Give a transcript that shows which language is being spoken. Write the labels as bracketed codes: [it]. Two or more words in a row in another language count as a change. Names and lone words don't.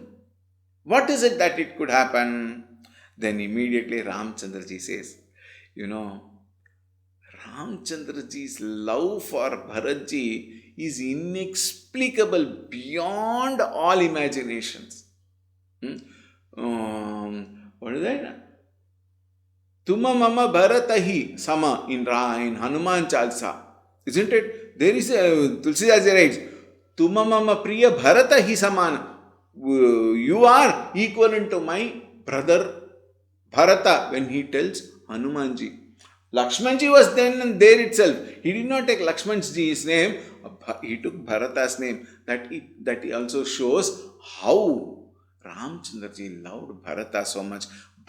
[en] What is it that it could happen? Then immediately Ramchandraji says, Ramchandraji's love for Bharatji is inexplicable beyond all imaginations. What is that? [awa] Tuma mama Bharatahi sama [en] in Hanuman Chalisa. Isn't it? There is a Tulsi writes, [awa] Tuma mama priya Bharatahi samana. [en] You are equivalent to my brother Bharata, when he tells Hanumanji. Lakshmanji was then and there itself. He did not take Lakshmanji's name, he took Bharata's name. That also shows how Ramchandraji loved Bharata so much.